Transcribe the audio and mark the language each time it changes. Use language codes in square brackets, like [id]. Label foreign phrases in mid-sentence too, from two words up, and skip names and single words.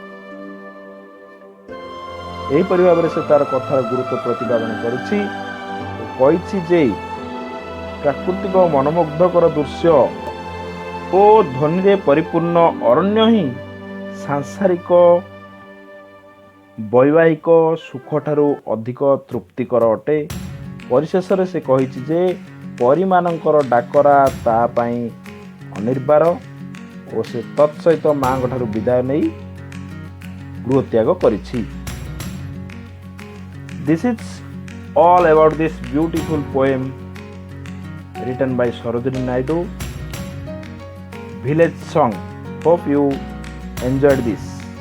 [or] ଏହିପରି ଭାବରେ ସେ ତାର କଥାର ଗୁରୁତ୍ୱ ପ୍ରତିପାଦନ କରିଛି ଓ କହିଛି ଯେ ପ୍ରାକୃତିକ ମନମୁଗ୍ଧକର ଦୃଶ୍ୟ ଓ ଧ୍ୱନିରେ ପରିପୂର୍ଣ୍ଣ ଅରଣ୍ୟ ହିଁ ସାଂସାରିକ ବୈବାହିକ ସୁଖଠାରୁ ଅଧିକ ତୃପ୍ତିକର ଅଟେ। ପରିଶେଷରେ ସେ କହିଛି ଯେ ପରୀମାନଙ୍କର ଡାକରା ତା ପାଇଁ ଅନିର୍ବାର ଓ ସେ ତତ୍ସହିତ ମାଙ୍କ ଠାରୁ ବିଦାୟ ନେଇ ଗୃହତ୍ୟାଗ କରିଛି। [en] This is all about this beautiful poem written by Sarojini Naidu, Village Song. Hope you enjoyed this.